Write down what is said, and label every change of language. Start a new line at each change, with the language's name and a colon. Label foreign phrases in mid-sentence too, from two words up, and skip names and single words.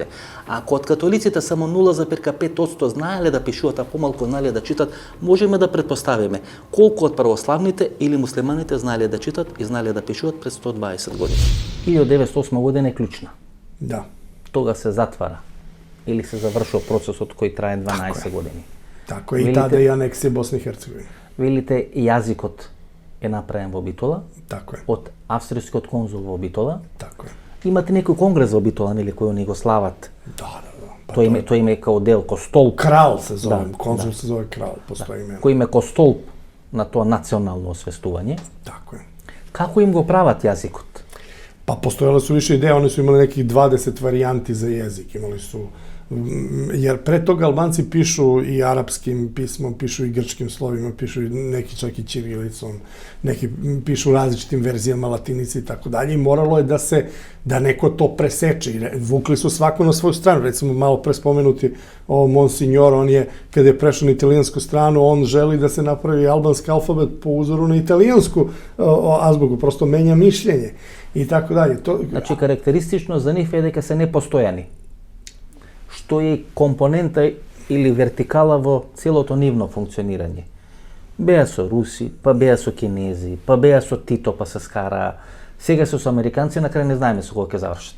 Macedonian: Ако од католиците само 0,5% знаеле да пишуваат, а помалку знаеле да читат, можеме да претпоставиме колку од православните или муслиманите знаеле да читат и знаеле да пишуваат пред 120 години. 1908 година е клучна. Да. Тога се затвара или се завршува процесот кој трае 12 години.
Serbian: Tako je, i tada i aneksija Bosne i Hercegovine.
Macedonian: Велите, јазикот е направен во Битола,
Serbian: Tako je,
Macedonian: од австријскиот конзул во Битола.
Serbian: tako je.
Macedonian: Имате некој конгрес во Битола, нели, кој они го слават.
Serbian: Da. Pa
Macedonian: Тој име као дел, ко столб.
Serbian: Kralj se zove, Da, konzul se zove Kralj, postoji ime.
Macedonian: Кој име ко столб на тоа национално освестување.
Serbian: Tako je.
Macedonian: Како им го прават јазикот?
Serbian: Pa postojale su više ideje, oni su imali nekih 20 varijanti za jezik, imali su, jer pre toga Albanci pišu i arapskim pismom, pišu i grčkim slovima, pišu i neki čak i ćirilicom, neki pišu različitim verzijama latinice i tako dalje i moralo je da neko to preseče. Vukli su svako na svoju stranu, recimo malo pre spomenuti Monsignor, on je, kada je prešao na italijansku stranu, on želi da se napravi albanski alfabet po uzoru na italijansku azbuku, prosto menja mišljenje i tako dalje.
Macedonian: Значи, карактеристично за нив е дека се непостојани, што е компонента или вертикала во целото нивно функционирање. Беа со руси, па беа со кинези, па беа со Тито, па се скара, сега се со американци, на крај не знаеме со кога ќе завршат.